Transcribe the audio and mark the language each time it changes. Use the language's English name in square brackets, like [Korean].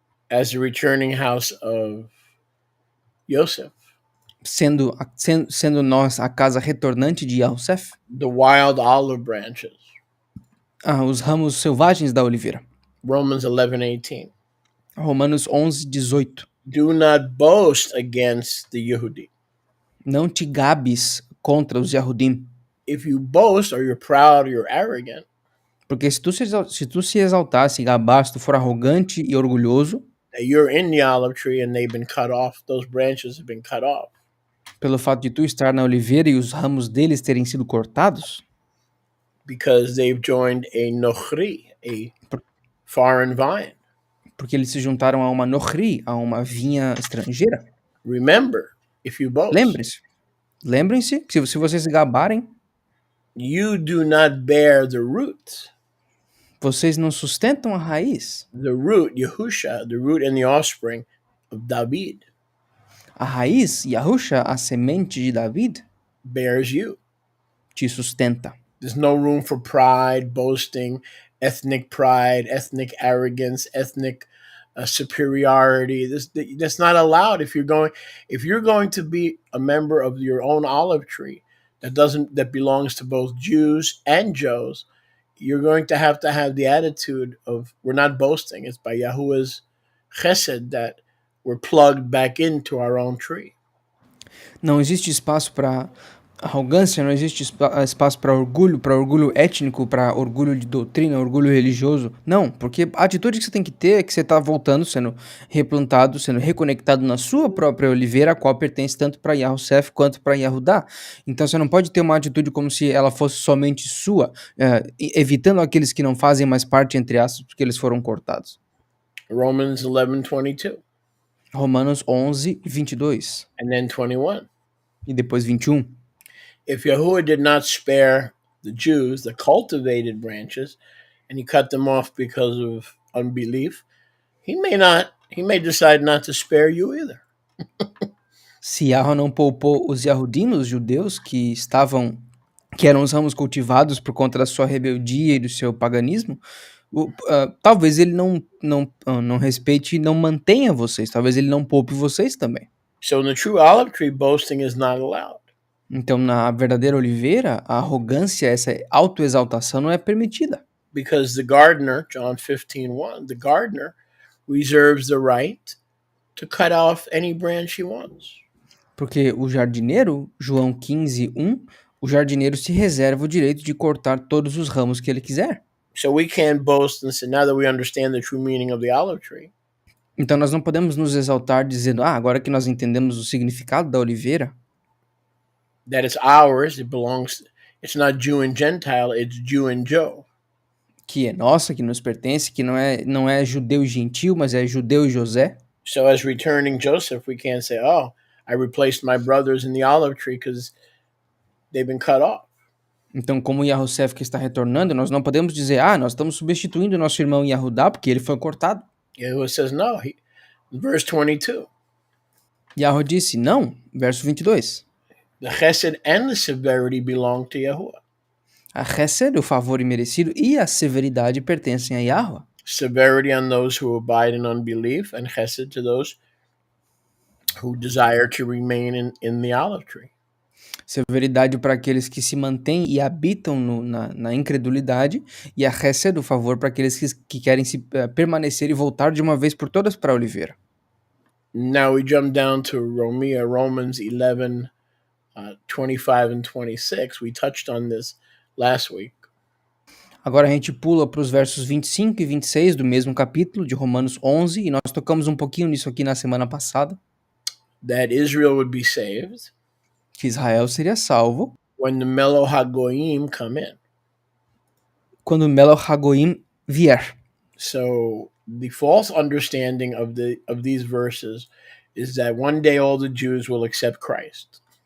[English] as the returning house of Yosef, [Portuguese] sendo nós a casa retornante de Yosef, [English] the wild olive branches, [Portuguese] os ramos selvagens da oliveira. [English] Romans 11:18. [Portuguese] Romanos 11:18. [English] Do not boast against the Yehudi. [Portuguese] Não te gabes contra os Yahudim. [English] If you boast, or you're proud, or you're arrogant, [Portuguese] porque se tu se exaltar, se gabar, se tu for arrogante e orgulhoso, [English] that you're in the olive tree and they've been cut off, those branches have been cut off, [Portuguese] pelo fato de tu estar na oliveira e os ramos deles terem sido cortados, [English] because they've joined a nochri, a foreign vine. [Portuguese] Porque eles se juntaram a uma nochri, a uma vinha estrangeira. [English] Remember, if you boast, [Portuguese] lembrem-se que se vocês se gabarem, [English] you do not bear the root. [Portuguese] Vocês não sustentam a raiz. [English] The root, Yehusha, the root and the offspring of David. [Portuguese] A raiz, Yahusha, a semente de David, [English] bears you. [Portuguese] te sustenta. [English] There's no room for pride, boasting, ethnic arrogance, ethnic superiority. That's not allowed. If you're going to be a member of your own olive tree that belongs to both Jews and Joes, you're going to have the attitude of we're not boasting. It's by Yahuwah's chesed that we're plugged back into our own tree. [Portuguese] Não existe espaço para arrogância, não existe espaço para orgulho étnico, para orgulho de doutrina, orgulho religioso. Não, porque a atitude que você tem que ter é que você está voltando, sendo replantado, sendo reconectado na sua própria oliveira, a qual pertence tanto para Yahushua quanto para Yahudá. Então você não pode ter uma atitude como se ela fosse somente sua, evitando aqueles que não fazem mais parte, entre aspas, porque eles foram cortados. [English] Romans 11:22. [Portuguese] Romanos 11, 22. [English] And then 21. [Portuguese] E depois 21. [English] If Yahuwah did not spare the Jews, the cultivated branches, and he cut them off because of unbelief, he may decide not to spare you either. [Portuguese] Se Yahweh não poupou os Yahudim, os judeus, que eram os ramos cultivados por conta da sua rebeldia e do seu paganismo, talvez ele não respeite e não mantenha vocês, talvez ele não poupe vocês também. [English] So in the true olive tree, boasting is not allowed. [Portuguese] Então, na verdadeira oliveira, a arrogância, essa autoexaltação não é permitida. [English] Because the gardener, John 15:1, the gardener reserves the right to cut off any branch he wants. [Portuguese] Porque o jardineiro, João 15:1, o jardineiro se reserva o direito de cortar todos os ramos que ele quiser. [English] So we can't boast and say, now that we understand the true meaning of the olive tree, [Portuguese] Então nós não podemos nos exaltar dizendo, agora que nós entendemos o significado da oliveira, [English] that it's ours, it's not Jew and Gentile, it's Jew and Joe. [Portuguese] que é nossa, que nos pertence, que não é judeu e gentil, mas é judeu e José. [English] So as returning Joseph, we can't say, oh, I replaced my brothers in the olive tree because they've been cut off. [Portuguese] Então, como Yahushua que está retornando, nós não podemos dizer, nós estamos substituindo nosso irmão Yahudá porque ele foi cortado. [English] Yahuwah says, no. Verse 22. [Portuguese] Yahweh disse, não, verso 22. [English] The chesed and the severity belong to Yahuwah. [Portuguese] A chesed, o favor imerecido, e a severidade pertencem a Yahweh. [English] Severity on those who abide in unbelief, and chesed to those who desire to remain in the olive tree. [Portuguese] Severidade para aqueles que se mantêm e habitam na incredulidade, e a chesed, o favor para aqueles que querem permanecer e voltar de uma vez por todas para a oliveira. [English] Now we jump down to Romans 11, 25 and 26. We touched on this last week. [Portuguese] Agora a gente pula para os versos 25 e 26 do mesmo capítulo de Romanos 11, e nós tocamos um pouquinho nisso aqui na semana passada. [English] That Israel would be saved. [Portuguese] Que Israel seria salvo. [English] When the Melo HaGoyim come in. [Portuguese] Quando o Melo HaGoyim vier. [English] So the false understanding of these verses is that one day all the Jews will accept Christ.